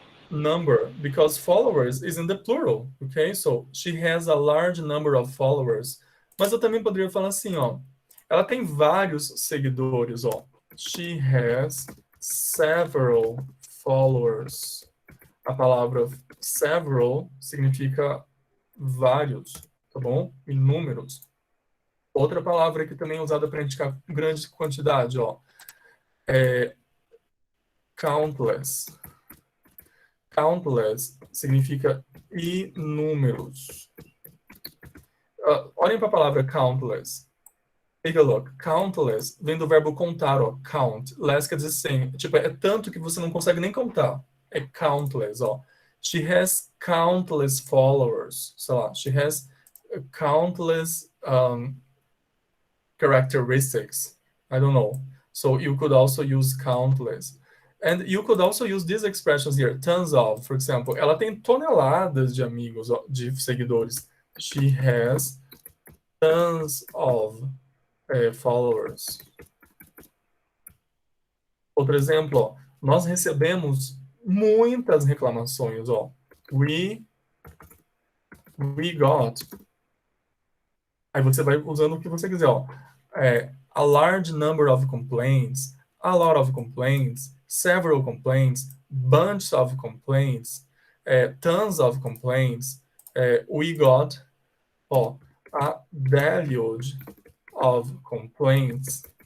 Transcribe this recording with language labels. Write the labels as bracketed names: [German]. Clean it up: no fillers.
[English] Number, because followers is in the plural, okay? So, she has a large number of followers. [Portuguese] Mas eu também poderia falar assim, ó. Ela tem vários seguidores, ó. [English] She has several followers. [Portuguese] A palavra several significa vários, tá bom? Inúmeros. Outra palavra que também é usada para indicar grande quantidade, ó. É countless. Countless significa inúmeros. Olhem para a palavra countless. [English] Take a look. [Portuguese] Countless vem do verbo contar, ó. Count. Less quer dizer 100. Tipo, é tanto que você não consegue nem contar. É countless, ó. [English] She has countless followers. [Portuguese] Sei lá. [English] She has countless characteristics. I don't know. So you could also use countless. And you could also use these expressions here. Tons of, for example. [Portuguese] Ela tem toneladas de amigos, ó, de seguidores. [English] She has tons of followers. [Portuguese] Outro exemplo, ó, nós recebemos muitas reclamações, ó. [English] We got. [Portuguese] Aí você vai usando o que você quiser, ó. [English] A large number of complaints, a lot of complaints, several complaints, bunch of complaints, tons of complaints. We got, ó, a deluge of complaints.